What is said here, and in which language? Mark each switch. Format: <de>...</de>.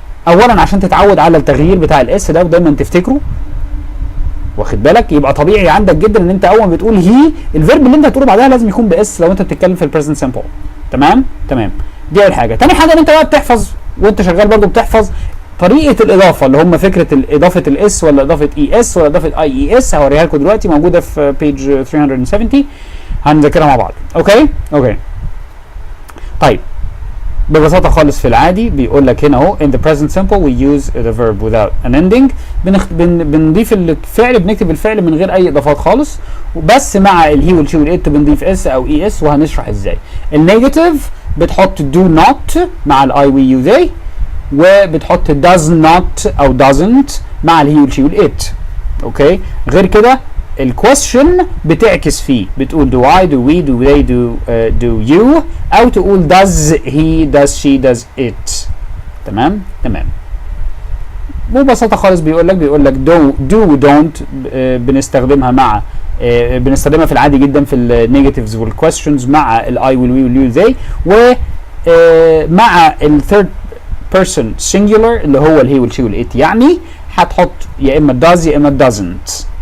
<ar>اولا عشان تتعود على التغيير بتاع الاس ده ودايما تفتكره، واخد بالك؟ يبقى طبيعي عندك جدا ان انت اول ما بتقول هي، الفيرب اللي انت هتقوله بعدها لازم يكون باس لو انت بتتكلم في البريزنت سمبل. تمام؟ دي اول حاجه. تاني حاجه ان انت بقى بتحفظ وانت شغال برضه بتحفظ طريقه الاضافه، اللي هم فكره اضافه الاس ولا اضافه اي اس ولا اضافه اي اي اس. هوريها لكم دلوقتي، موجوده في بيج 370، هنذاكرها مع بعض. اوكي. طيب ببساطه خالص في العادي بيقول لك هنا اهو</ar> <en>in the present simple we use the verb without an ending.</en> <ar>بنضيف الفعل، بنكتب الفعل من غير اي اضافات خالص، وبس مع الهي والشي والات بنضيف اس او اي اس، وهنشرح ازاي. النيجاتيف بتحط do not مع الاي وي يو they، وبتحط does not او doesn't مع الهي والشي والات. اوكي؟ غير كده الكويستشن بتعكس فيه، بتقول</ar> <en>do I do we do they do you،</en> <ar>او تقول</ar> <en>does he does she does it.</en> <ar>تمام. ببساطه خالص بيقول لك do don't بنستخدمها مع بنستخدمها في العادي جدا في النيجاتيفز والكويستشنز مع الاي والوي واليو they، ومع الثيرد بيرسون سنجولار اللي هو الهي والشي والات، يعني هتحط يا اما does يا اما doesn't.</ar>